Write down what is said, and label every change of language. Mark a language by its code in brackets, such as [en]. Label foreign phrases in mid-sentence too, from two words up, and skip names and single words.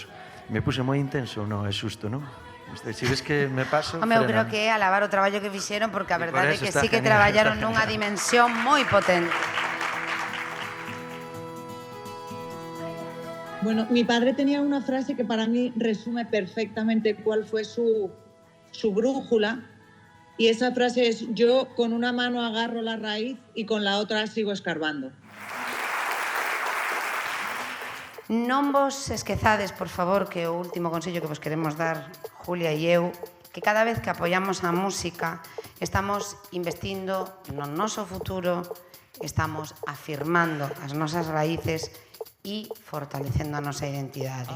[gl] Me puse moi intenso, non é xusto, non? [es] Si ves que me paso... [gl] Home, eu creo que é alabar o traballo que fixeron, porque a verdade é que sí que genial, traballaron nunha dimensión moi potente. [es] Bueno, mi padre tenía una frase que para mí resume perfectamente cuál fue su brújula, y esa frase es: yo con una mano agarro la raíz y con la otra sigo escarbando. [gl] Non vos esquezades, por favor, que o último consello que vos queremos dar, Julia e eu, que cada vez que apoiamos a música estamos investindo no noso futuro, estamos afirmando as nosas raíces e fortalecendo a nosa identidade.